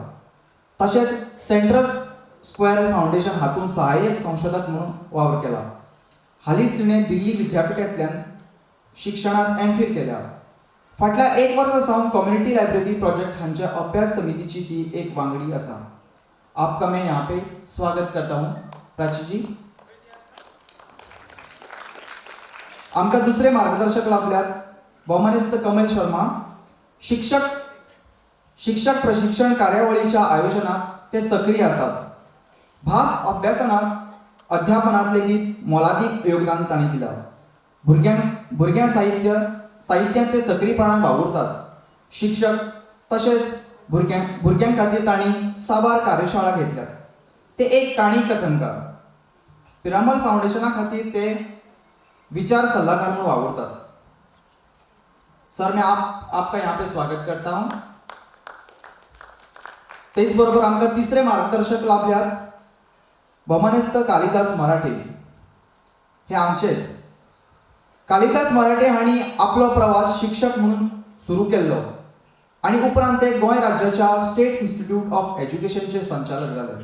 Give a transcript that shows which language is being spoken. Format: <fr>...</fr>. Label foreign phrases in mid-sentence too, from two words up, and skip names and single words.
<kok>तसेच सेंट्रल स्क्वेअर फाउंडेशन हातून सहाय्यक संशोधक म्हणून वावर केला. हालींच तिणे दिल्ली विद्यापीठांतल्यान शिक्षणात MPhil केल्या. फाटल्या 1 वर्सा सावन कम्युनिटी लायब्ररी प्रोजेक्ट हांच्या अभ्यास समितीची ती एक वांगडी आसा.</kok> <hi>आपका मैं यहाँ पे स्वागत करता हूँ प्राची जी.</hi> <kok>आमकां दुसरे मार्गदर्शक लाभल्यात. भौमानिस्त कमल शर्मा, शिक्षक प्रशिक्षण कार्यावळीच्या आयोजनात ते सक्रिय आसात. भास अभ्यासनात अध्यापनात लेगीत मोलादीक योगदान तांणी दिलां. भुरग्यां साहित्यांत ते सक्रियपणान वावुरतात. शिक्षक तशेंच भुरग्यां खातीर तांणी साबार कार्यशाळा घेतल्यात. ते एक काणी कथनकार. पिरामल फाउंडेशना खातीर ते विचार सल्लागार म्हणून वावुरतात.</kok> <hi>सर, मैं आपका यहाँ पे स्वागत करता हूँ.</hi> <kok>तेच बरोबर आमकां तिसरे मार्गदर्शक लाभल्यात. भौमानिस्त कालिदास मराठे हे आमचेच. कालिदास मराठे हांणी आपलो प्रवास शिक्षक म्हणून सुरू केल्लो आणि उपरांत ते गोंय राज्याच्या स्टेट इन्स्टिट्यूट ऑफ एज्युकेशनचे संचालक जाले.</kok>